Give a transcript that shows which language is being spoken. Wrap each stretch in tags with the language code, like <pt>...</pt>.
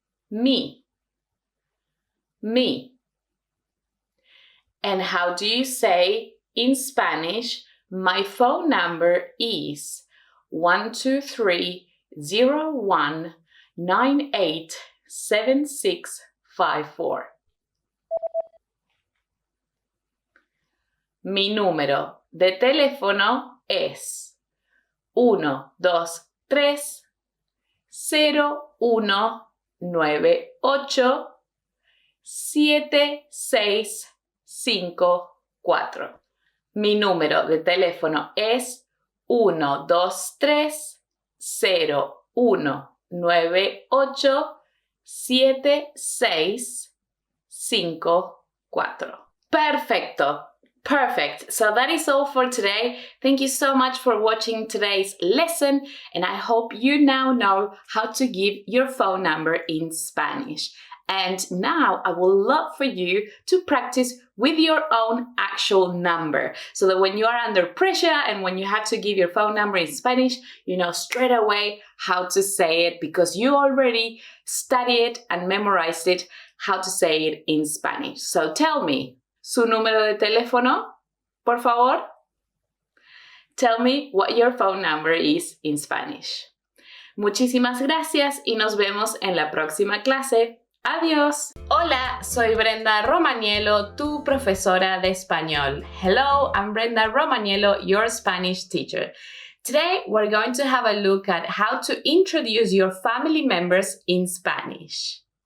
<en>Mi. Mi. And how do you say in Spanish, my phone number is 123-01-987654.</en> <es>Mi número de teléfono es 123-0198-7654. Mi número de teléfono es 123-0198-7654. Perfecto.</es> <en>Perfect. So that is all for today. Thank you so much for watching today's lesson, and I hope you now know how to give your phone number in Spanish. And now I would love for you to practice with your own actual number, so that when you are under pressure and when you have to give your phone number in Spanish, you know straight away how to say it, because you already studied and memorized it, how to say it in Spanish. So tell me,</en> <es>su número de teléfono, por favor.</es> <en>Tell me what your phone number is in Spanish.</en> <es>Muchísimas gracias y nos vemos en la próxima clase. Adiós. Hola, soy Brenda Romaniello, tu profesora de español.</es> <en>Hello, I'm Brenda Romaniello, your Spanish teacher. Today, we're going to have a look at how to introduce your family members in Spanish.</en>